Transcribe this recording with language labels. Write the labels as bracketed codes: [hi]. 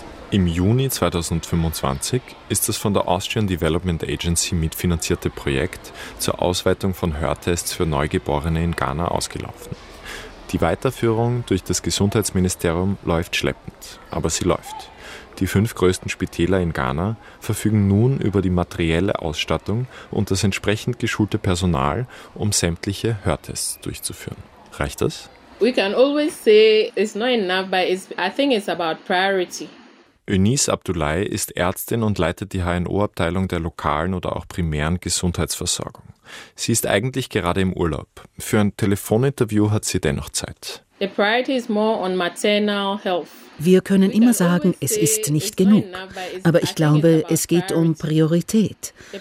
[de] Im Juni 2025 ist das von der Austrian Development Agency mitfinanzierte Projekt zur Ausweitung von Hörtests für Neugeborene in Ghana ausgelaufen. Die Weiterführung durch das Gesundheitsministerium läuft schleppend, aber sie läuft. Die 5 größten Spitäler in Ghana verfügen nun über die materielle Ausstattung und das entsprechend geschulte Personal, um sämtliche Hörtests durchzuführen. Reicht das? [en] We can always say it's not enough, but I think it's about priority. [de] Eunice Abdoulaye ist Ärztin und leitet die HNO-Abteilung der lokalen oder auch primären Gesundheitsversorgung. Sie ist eigentlich gerade im Urlaub. Für ein Telefoninterview hat sie dennoch Zeit. [en] The priority is more on maternal health. [de] Wir können immer sagen, es ist nicht genug. Aber ich glaube, es geht um Priorität.